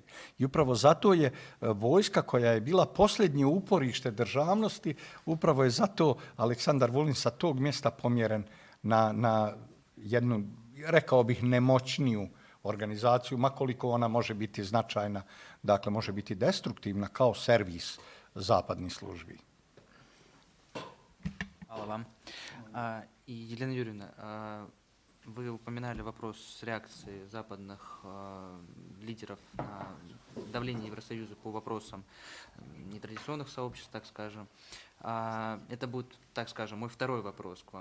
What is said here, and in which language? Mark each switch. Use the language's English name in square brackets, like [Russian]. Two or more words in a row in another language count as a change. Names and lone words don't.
[Serbian] I upravo zato je vojska koja je bila posljednje uporište državnosti, upravo je zato Aleksandar Vulin sa tog mjesta pomjeren na jednu, rekao bih, nemoćniju organizaciju, makoliko ona može biti značajna, dakle može biti destruktivna kao servis zapadnih službi. Hvala вам. [Russian] И, Елена Юрьевна, вы упоминали вопрос реакции западных лидеров на давление Евросоюза по вопросам нетрадиционных сообществ, так скажем. Это будет, так скажем, мой второй вопрос к вам.